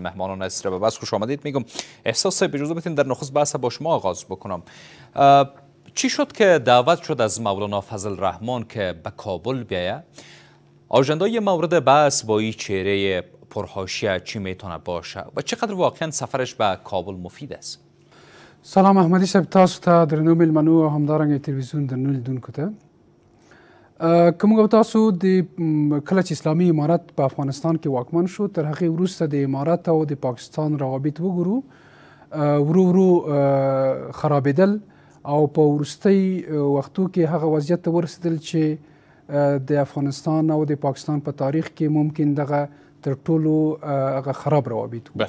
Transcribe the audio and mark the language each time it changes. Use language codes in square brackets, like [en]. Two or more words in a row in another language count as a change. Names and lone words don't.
[fa] مهمانان از به بس خوش آمدید میگم. احساس به اجازه بدین در نخست بحث با شما آغاز بکنم. چی شد که دعوت شد از مولانا فضل الرحمن که به کابل بیاید؟ آژندای مورد بحث با این چهره پرحاشیه چی میتونه باشه و چقدر واقعا سفرش به کابل مفید است؟ [ps] سلام احمدی صاحب، تاسو ته درنو میلمنو او همدارنګه تلویزیون درنو لیدونکو ته که موږ تاسو د کله چې اسلامي امارت په افغانستان کې واکمن شو تر هغې وروسته د امارت او د پاکستان روابط وګورو ورو ورو خرابېدل او په وروستۍ وختو کې هغه وضعیت ته ورسېدل چې د افغانستان او د پاکستان په تاریخ کې ممکن دغه تر ټولو هغه خراب روابط وو.